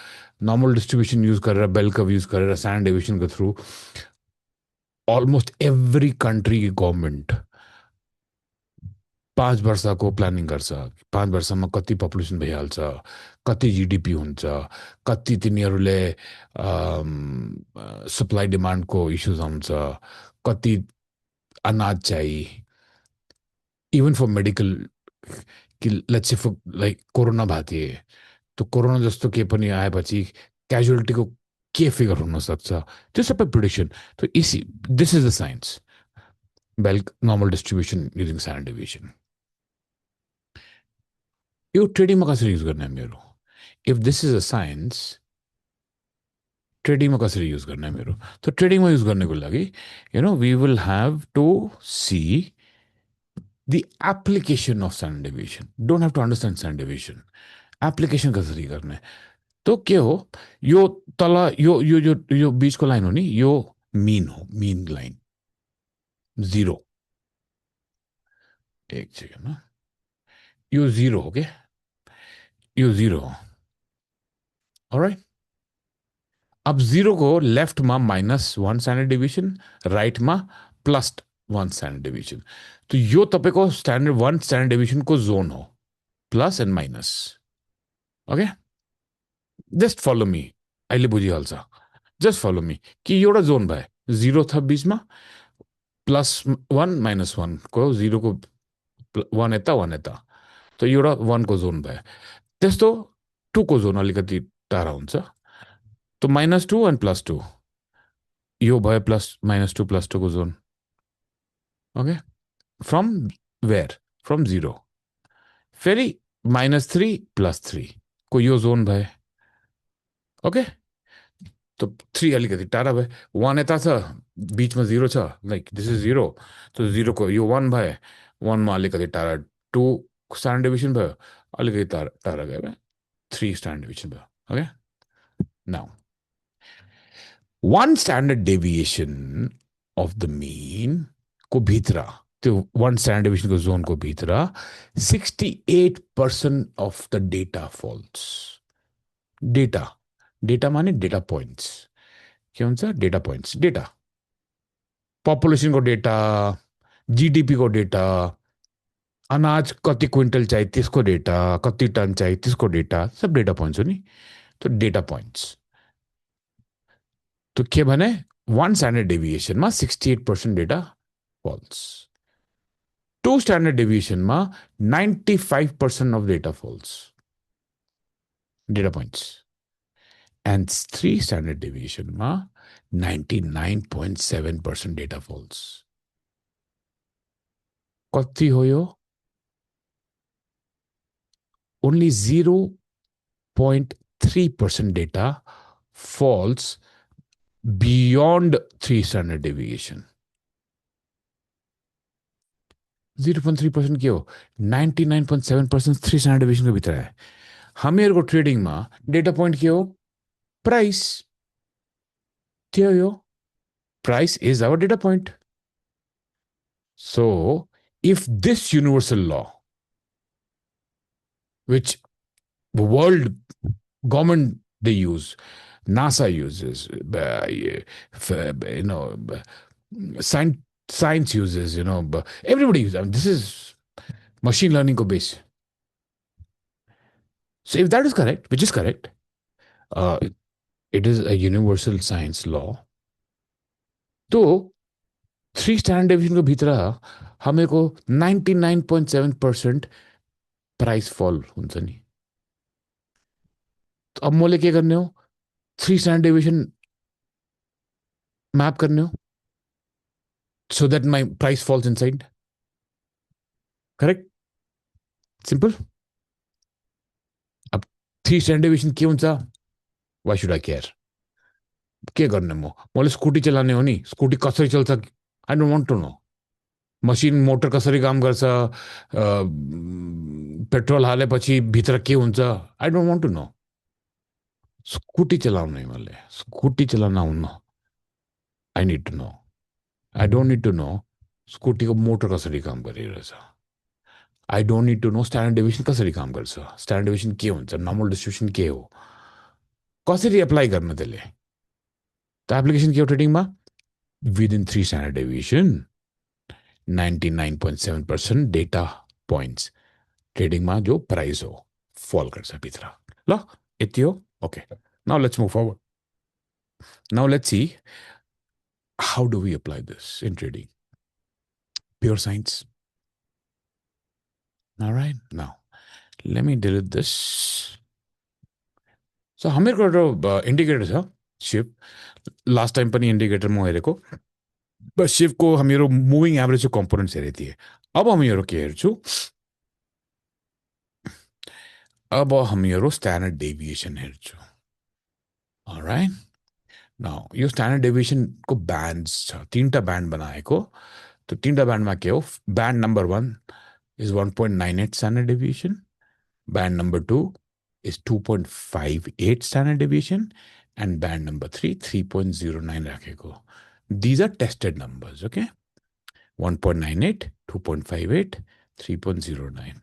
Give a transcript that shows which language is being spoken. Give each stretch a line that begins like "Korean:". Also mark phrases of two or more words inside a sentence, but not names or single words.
English: normal distribution use गरेर, bell curve use गरेर, standard deviation-ko through almost every country government 5 वर्षको प्लानिङ गर्छ।
Nepali: 5 वर्षमा कति पपुलेसन भइहाल्छ, कति जिडिपी हुन्छ, कति तिनीहरूले
English: supply demand-ko issues
Nepali: आउँछ, कति अनाज चाहिए,
English: even for medical,
Nepali: कि
English: let's say for like
Nepali: कोरोना भएको थिए, तो कोरोना जस्तो के पनि आएपछि क्याजुअलिटीको के फिगर हुनसक्छ, त्यो सबै प्रिडिक्सन।
Hindi: तो इसी
English: this is the science, bell normal distribution using standard deviation.
Nepali: यो ट्रेडिङमा कसरी युज गर्ने हामीहरू?
English: if this is a science, ट्रेडिङमा कसरी युज
Nepali: गर्ने हामीहरू?
English: तो ट्रेडिङमा युज
Nepali: गर्नको लागि
English: we will have to see the application of standard deviation. Don't have to understand standard deviation.
Nepali: एप्लिकेसन कसरी गर्ने? तो के हो, यो तल यो बीचको लाइन हो नि, यो मीन हो,
English: mean line
Nepali: 0। एक सेकेन्ड ना, यो 0 हो, के यो 0 हो।
English: ऑलराइट, अब 0 को लेफ्ट में -1 standard division, राइट में +1 standard division. तो
Nepali: यो तपाईको
English: standard 1 standard division को जोन हो, plus and minus. okay, just follow me,
Nepali: अहिले बुझिहाल्छ।
English: just follow me
Nepali: कि एउटा जोन भए 0 था बीचमा, +1 -1 को 0 को 1 यता 1 यता, तो एउटा 1 को जोन भए। त्यस्तो 2 को जोन अलिकति टाढा हुन्छ, तो -2 एन्ड +2, यो भए -2 +2 को जोन।
English: okay, from where? from 0.
Nepali: फेरि -3 +3 को यो जोन भए। ओके, तो 3 अलिकति टाढा भए, 1 यता छ, बीचमा 0 छ,
English: like this is 0,
Nepali: तो 0 को यो 1 भए, 1 मा अलिकति टाढा 2
English: standard division
Nepali: भयो, अलिकति टाढा गयो भए 3
English: standard division
Nepali: भयो।
English: okay, now 1 standard deviation of the mean
Nepali: को भित्र, त्यो
English: 1 standard deviation-ko zone-ko भित्र 68% of the data falls. डेटा माने data points.
Nepali: के हुन्छ?
English: data points. data, population-ko data,
Nepali: जीडीपी को डेटा, अनाज कति क्विंटल चाहिए त्यसको डेटा, कति टन चाहिए त्यसको डेटा, सब
English: data points
Nepali: हो नि।
English: data points,
Nepali: तो के भने
English: 1 standard deviation में 68% data falls, 2 standard deviation में 95% of data false, data points, and 3 standard deviation में 99.7% data false।
Nepali: कति हो यो?
English: Only 0.3% data false beyond 3 standard deviation।
Nepali: 0.3% के हो?
Hindi: 99.7% 3
English: standard deviation
Hindi: को भीतर है।
Nepali: हामीहरूको ट्रेडिङ में
English: data point
Nepali: के हो? प्राइस। त्यो हो,
English: price is our data point. So if this universal law, which the world government they use, NASA uses, science uses, everybody uses, this is machine learning ko base. So if that is correct, which is correct, it is a universal science law,
Nepali: तो 3
English: standard deviation
Nepali: को भित्र हामीको 99.7%
English: price fall
Nepali: हुन्छ नि। तो अब मैले के गर्ने हो? 3
English: standard deviation map
Nepali: करने हो,
English: so that my price falls inside। करेक्ट? सिंपल।
Nepali: अब 3
English: standard deviation
Nepali: के हुन्छ?
English: Why should I care?
Nepali: के गर्ने? मैले स्कुटी चलाउने हो नि, स्कुटी कसरी चल्छ?
English: I don't want to know. machine motor
Nepali: कसरी काम गर्छ, पेट्रोल हालेपछि भित्र के हुन्छ,
English: I don't want to know.
Nepali: स्कुटी चलाउने, मैले स्कुटी चलाउन हुन्न,
English: I need to know. I don't need to know स्कुटीको मोटर
Nepali: कसरी काम गरिरहेछ।
English: I don't need to know standard deviation
Nepali: कसरी काम गर्छ,
English: standard deviation
Nepali: के हुन्छ,
English: normal distribution
Nepali: के हो, कसरी
English: एप्लाई
Nepali: गर्न त्यसले। त एप्लिकेसन के हो ट्रेडिङमा?
English: within 3 standard deviation 99.7% data points
Nepali: ट्रेडिङमा जो प्राइस हो फल गर्छ भित्र ल यति हो
English: okay now let's move forward now let's see how do we apply this in trading pure science all right now let me delete this so
Nepali: हामीहरूको एउटा इन्डिकेटर छ सिफ्ट लास्ट टाइम पनि इन्डिकेटर म हेरेको बस सिफ्टको हामीहरू
English: moving average-ko components
Nepali: हेरेको थिएँ अब हामीहरू के हेर्छु अब हामीहरू
English: standard deviation
Nepali: हेर्छु
English: alright now
Nepali: यो
English: standard deviation-ko bands
Nepali: छ तीनटा ब्यान्ड बनाएको त्यो तीनटा ब्यान्डमा के हो
English: band number 1 is 1.98 standard deviation. Band number 2 is 2.58 standard deviation. And band number 3, 3.09 rakheko. These are tested numbers, okay? 1.98, 2.58, 3.09.